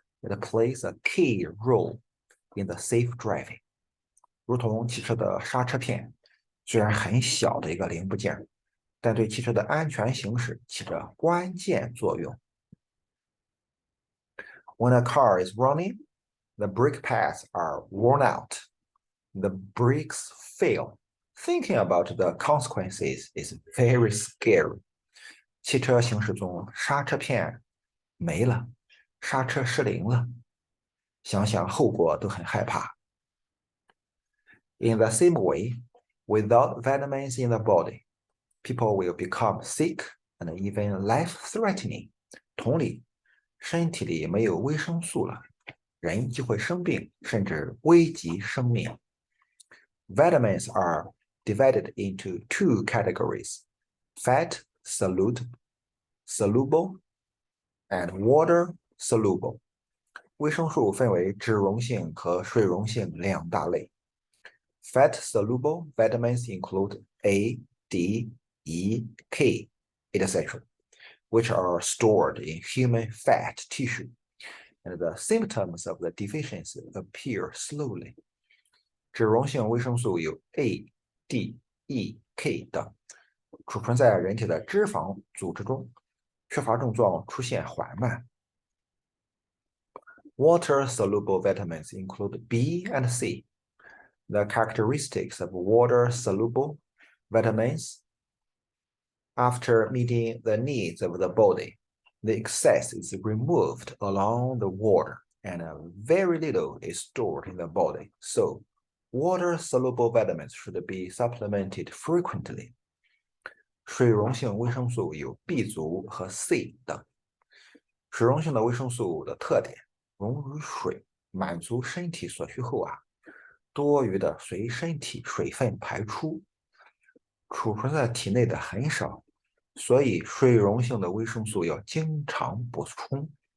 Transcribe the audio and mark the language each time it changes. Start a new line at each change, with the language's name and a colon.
English: It plays a key role in the safe driving.
Chinese: 如同汽车的刹车片，虽然很小的一个零部件，但对汽车的安全行驶起着关键作用。
English: When a car is running, the brake pads are worn out. The brakes fail. Thinking about the consequences is very scary.
Chinese: 汽车行驶中，刹车片没了，刹车失灵了，想想后果都很害怕。
English: In the same way, without vitamins in the body, people will become sick and even life-threatening.
Chinese: 同理，身体里没有维生素了，人就会生病，甚至危及生命。
English: Vitamins are divided into two categories: fat soluble and water soluble.
Chinese: 维生素分为脂溶性和水溶性两大类。
English: Fat soluble vitamins include A, D, E, K, etc., which are stored in human fat tissue, and the symptoms of the deficiency appear slowly.
Chinese: 脂溶性维生素有 A, D, E, K 等，储存在人体的脂肪组织中，缺乏症状出现缓慢。
English: Water-soluble vitamins include B and C. The characteristics of water-soluble vitamins: after meeting the needs of the body, the excess is removed along the water, and very little is stored in the body. So, water-soluble vitamins should be supplemented frequently.
Chinese: 水溶性维生素有 B 族和 C 等。水溶性的维生素的特点，溶于水，满足身体所需后多余的随身体水分排出，储存在体内的很少，所以水溶性的维生素要经常补充。